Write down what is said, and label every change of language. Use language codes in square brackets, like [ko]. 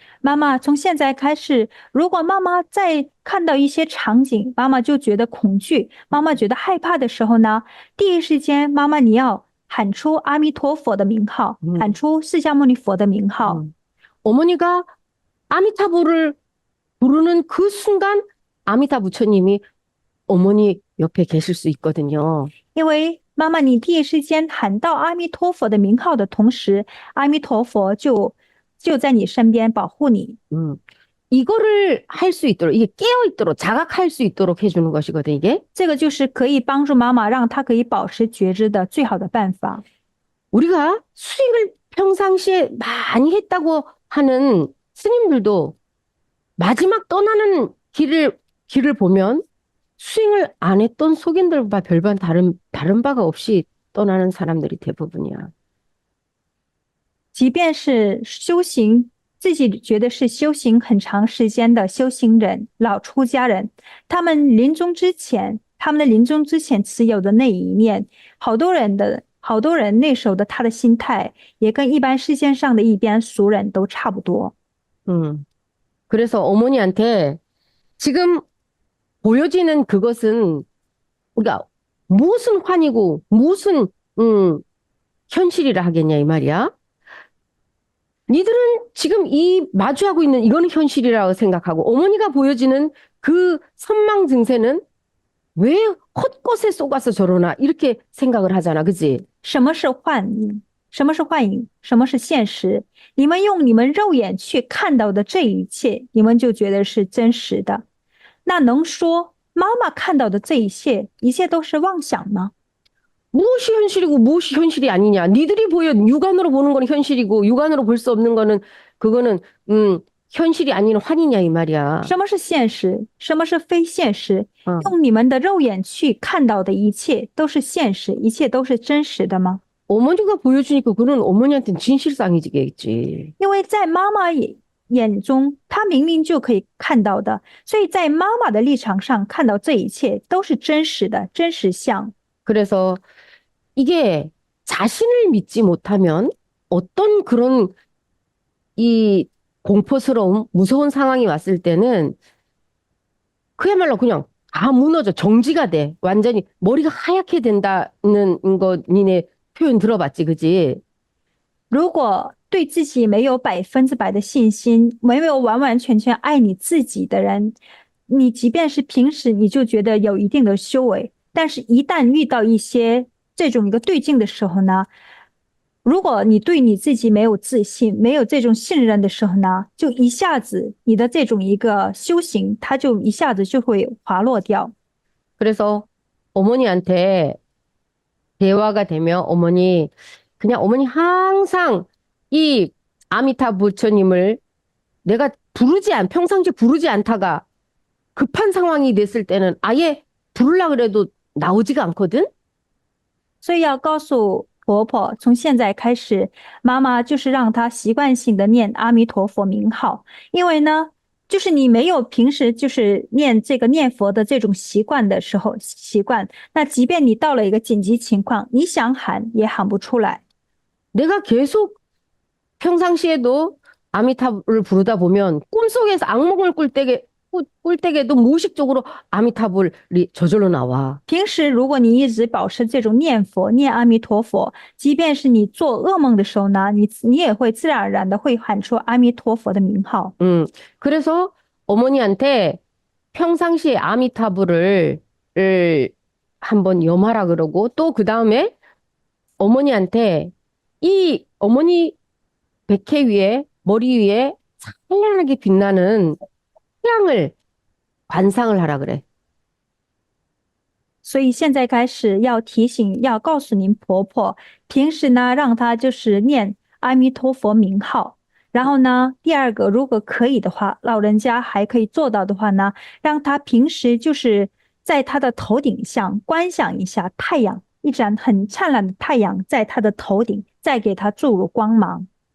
[zh] 妈妈，从现在开始，如果妈妈再看到一些场景，妈妈就觉得恐惧，妈妈觉得害怕的时候呢，第一时间，妈妈你要喊出阿弥陀佛的名号，喊出释迦牟尼佛的名号。 [ko] 어머니가 아미타불을 부르는 그 순간 아미타 부처님이 어머니 옆에 계실 수 있거든요. [zh] 因为妈妈，你第一时间喊到阿弥陀佛的名号的同时，阿弥陀佛就在你身边保护你。 [ko] 이거를 할 수 있도록 이게 깨어 있도록 자각할 수 있도록 해주는 것이거든 이게. [zh] 这个就是可以帮助妈妈让她可以保持觉知的最好的办法。 [ko] 우리가 수행을 평상시에 많이 했다고 하는 스님들도 마지막 떠나는 길을 보면 수행을 안 했던 속인들과 별반 다른 바가 없이 떠나는 사람들이 대부분이야. [zh] 即便是修行，自己觉得是修行很长时间的修行人、老出家人，他们的临终之前持有的那一念，好多人那时候的他的心态，也跟一般世间上的一般俗人都差不多。 [ko] 그래서 어머니한테 지금 보여지는 그것은 그러니까 무슨 환이고 무슨 현실이라 하겠냐 이 말이야. 니들은 지금 이 마주하고 있는 이거는 현실이라고 생각하고 어머니가 보여지는 그 선망 증세는 왜 헛것에 속아서 저러나 이렇게 생각을 하잖아, 그지? [zh] 什么是幻影？什么是幻影？什么是现实？你们用你们肉眼去看到的这一切，你们就觉得是真实的。那能说妈妈看到的这一切，一切都是妄想吗？ [ko] 무엇이 현실이고 무엇이 현실이 아니냐. 니들이 보여 육안으로 보는 건 현실이고 육안으로 볼 수 없는 거는 그거는 현실이 아닌 환이냐 이 말이야. [zh] 什么是现实？什么是非现实？用你们的肉眼去看到的一切都是现实，一切都是真实的吗？ [ko] 어머니가 보여주니까 그건 어머니한테는 진실상이겠지. [zh] 因为在妈妈眼中，她明明就可以看到的，所以在妈妈的立场上看到这一切都是真实的，真实相。 [ko] 그래서 이게 자신을 믿지 못하면 어떤 그런 이 공포스러움, 무서운 상황이 왔을 때는 그야말로 그냥 다 무너져 정지가 돼. 완전히 머리가 하얗게 된다는 거 니네 표현 들어봤지, 그지? [zh] 如果对自己没有100%的信心，没有完完全全爱你自己的人，你即便是平时你就觉得有一定的修为，但是一旦遇到一些这种一个对境的时候呢，如果你对你自己没有自信，没有这种信任的时候呢，就一下子你的这种一个修行，它就一下子就会滑落掉。 [ko] 그래서 어머니한테 대화가 되면 그냥 어머니 항상 이 아미타 부처님을 내가 평상시에 부르지 않다가 급한 상황이 됐을 때는 아예 부르려고 그래도 나오지가 않거든? [zh] 所以要告诉婆婆，从现在开始，妈妈就是让她习惯性的念阿弥陀佛名号，因为呢，就是你没有平时就是念这个念佛的这种习惯的时候，那即便你到了一个紧急情况，你想喊也喊不出来。 [ko] 내가 계속 평상시에도 아미타불을 부르다 보면 꿈속에서 악몽을 꿀 때에도 무의식적으로 아미타불이 저절로 나와. [zh] 平时如果你一直保持这种念佛、念阿弥陀佛，即便是你做噩梦的时候呢，你也会自然而然的会喊出阿弥陀佛的名号。 [ko] 그래서 어머니한테 평상시에 아미타불을 한번 염하라 그러고 또 그 다음에 어머니한테 이 어머니 백회 위에 머리 위에 찬란하게 빛나는 태양을 관상을 하라 그래. [zh] 所以现在开始要提醒，要告诉您婆婆，平时呢让她就是念阿弥陀佛名号。然后呢，第二个，如果可以的话，老人家还可以做到的话呢，让她平时就是在她的头顶上观想一下太阳，一盏很灿烂的太阳在她的头顶，再给她注入光芒。